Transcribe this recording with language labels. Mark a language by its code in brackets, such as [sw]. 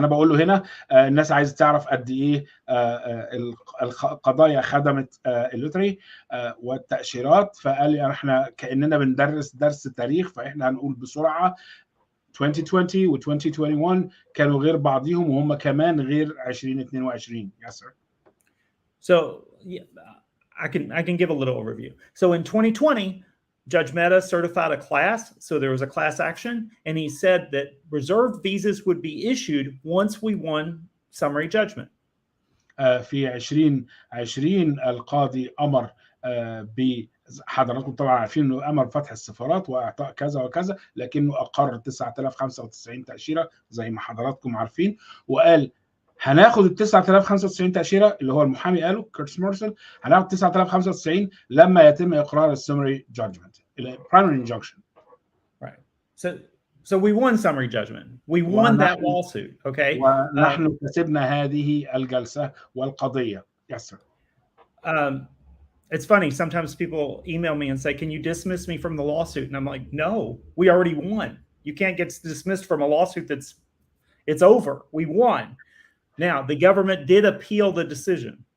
[ar] انا بقول له هنا الناس عايزه تعرف قد ايه القضايا خدمت اللوتري والتاشيرات فقال لي احنا كاننا بندرس درس تاريخ فاحنا هنقول بسرعه 2020 و 2021 كانوا غير بعضهم وهم كمان غير 2022. [en] Yes sir. So yeah, I can give a little overview. So in 2020 Judge Mehta certified a class, so there was a class action, and he said that reserved visas would be issued once we won summary judgment. [ar] في 2020 القاضي أمر حضراتكم طبعا عارفين انه امر فتح السفارات واعطاء كذا وكذا لكنه اقر 9095 تاشيره زي ما حضراتكم عارفين وقال هناخد ال 9095 تاشيره اللي هو المحامي قاله كيرتس موريسون هناخد 9095 لما يتم اقرار السمري جادجمنت البرايمري انجكشن. [en] Right. So we won summary judgment. We won that lawsuit. Okay. [ar] ونحن كسبنا هذه الجلسة والقضية. [en] Yes, sir. It's funny. Sometimes people email me and say, "Can you dismiss me from the lawsuit?" And I'm like, "No, we already won. You can't get dismissed from a lawsuit it's over. We won." Now, the government did appeal the decision.